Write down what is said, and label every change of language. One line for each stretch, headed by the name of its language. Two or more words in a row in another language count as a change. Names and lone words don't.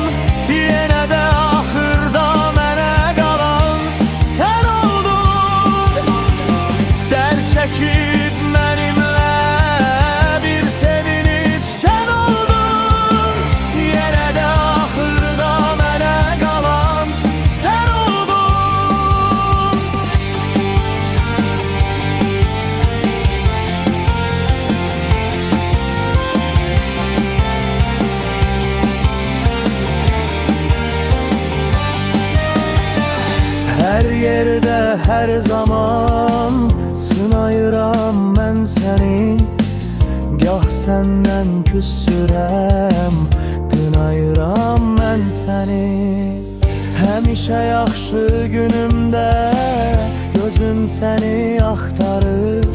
Azerbaijani: Yenə də axırda mənə qalan sən oldun. Dərd çəkib mənimlə bir sevinib sən oldun. Yenə də axırda mənə qalan sən oldun.
Turkish: Her yerde her zaman
Azerbaijani: sınayıram mən səni. Gah səndən küsürəm, qınayıram mən səni. Həmişə yaxşı günümdə gözüm səni axtarır.